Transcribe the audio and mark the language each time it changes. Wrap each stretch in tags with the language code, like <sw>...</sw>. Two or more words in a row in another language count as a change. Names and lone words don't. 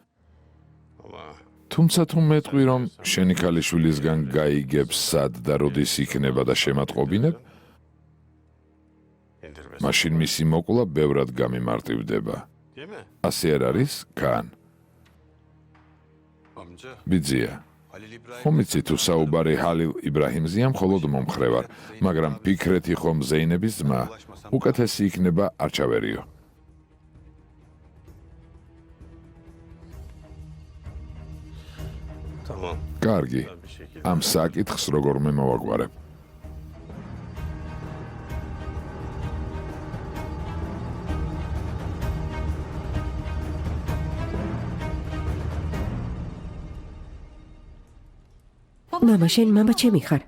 <ka>თუმცა თუ მეტყვი რომ შენი ქალიშვილისგან გაიგებს სად და როდის იქნება და შემატყობინებ, მაშინ მისი მოკლა ბევრად გამიმარტივდება. ასე არ არის, კან?</ka> <tr>Amca.</tr> <ka>ბიძია, Halil İbrahim. ხომ იცი თუ საუბარი ჰალილ იბრაჰიმზეა, მხოლოდ მომხრევარ, მაგრამ ფიქრეთი ხომ ზეინების ძმა, უკეთესი იქნება არ ჩავერიო.</ka> <tr>Tamam.</tr> <ka>კარგი,</ka> <tr>Bir şekilde.</tr> <ka>ამ საკითხს როგორმე მოვაგვარებ. მამა, შენ მამა ჩემი ხარ.</ka>